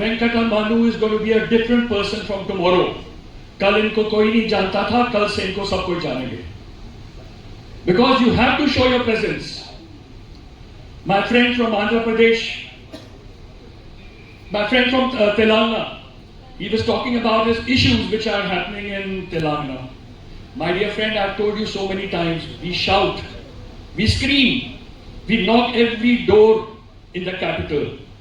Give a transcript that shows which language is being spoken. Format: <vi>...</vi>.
<en>Venkata Manu is going to be a different person from tomorrow.</en> <hi>कल इनको कोई नहीं जानता था, कल से इनको सब कोई जानेंगे.</hi> <en>Because you have to show your presence. My friend from Andhra Pradesh, my friend from Telangana, he was talking about his issues which are happening in Telangana. My dear friend, I've told you so many times, we shout, we scream, we knock every door in the capital.</en>